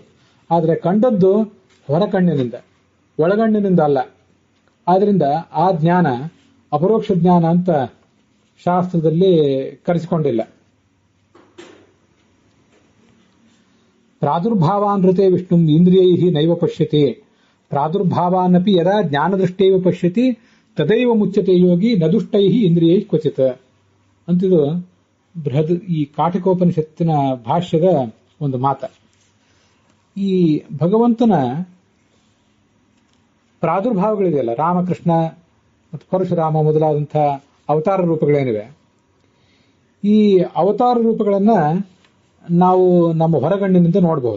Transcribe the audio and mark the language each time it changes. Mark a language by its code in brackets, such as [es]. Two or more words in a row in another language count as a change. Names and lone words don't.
[kn] ಆದರೆ ಕಂಡದ್ದು ಹೊರ ಕಣ್ಣಿನಿಂದ, ಒಳಗಣ್ಣಿನಿಂದ ಅಲ್ಲ. ಆದ್ರಿಂದ ಆ ಜ್ಞಾನ ಅಪರೋಕ್ಷ ಜ್ಞಾನ ಅಂತ ಶಾಸ್ತ್ರದಲ್ಲಿ ಕರೆಸಿಕೊಂಡಿಲ್ಲ. [sa] ಪ್ರಾದುರ್ಭಾವಾನೃತೆ ವಿಷ್ಣು ಇಂದ್ರಿಯೈ ನೈವ ಪಶ್ಯತಿ, ಪ್ರಾದುರ್ಭಾವಾನಪಿ ಯದಾ ಜ್ಞಾನದೃಷ್ಟೇವ ಪಶ್ಯತಿ ತದೈವ ಮುಚ್ಯತೆ ಯೋಗಿ ನದುಷ್ಟೈ ಇಂದ್ರಿಯೈ ಕ್ವಚಿತ್ [kn] ಅಂತಿದು ಈ ಕಾಠಿಕೋಪನಿಷತ್ತಿನ ಭಾಷ್ಯದ ಒಂದು ಮಾತ. ಈ ಭಗವಂತನ ಪ್ರಾದುರ್ಭಾವಗಳಿದೆಯಲ್ಲ, ರಾಮಕೃಷ್ಣ ಮತ್ತು ಪರಶುರಾಮ ಮೊದಲಾದಂಥ ಅವತಾರ ರೂಪಗಳೇನಿವೆ, ಈ ಅವತಾರ ರೂಪಗಳನ್ನ ನಾವು ನಮ್ಮ ಹೊರಗಣ್ಣಿನಿಂದ ನೋಡಬಹುದು.